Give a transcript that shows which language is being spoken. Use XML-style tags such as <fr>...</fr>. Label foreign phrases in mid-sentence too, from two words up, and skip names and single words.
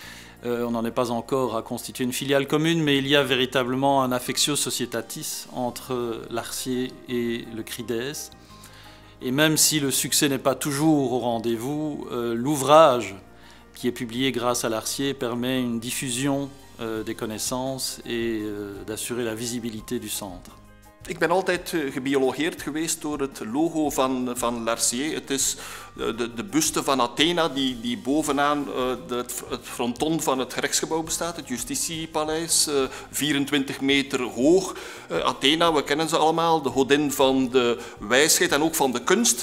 <fr>On n'en est pas encore à constituer une filiale commune, mais il y a véritablement un</fr> <la>affectio societatis</la> <fr>entre Larcier et le CRIDES. Et même si le succès n'est pas toujours au rendez-vous, l'ouvrage qui est publié grâce à Larcier permet une diffusion des connaissances et d'assurer la visibilité du centre.</fr> <nl>Ik ben altijd gebiologeerd geweest door het logo van Larcier. Het is de buste van Athena die bovenaan het fronton van het gerechtsgebouw bestaat, het Justitiepaleis, 24 meter hoog. Athena, we kennen ze allemaal, de godin van de wijsheid en ook van de kunst.</nl>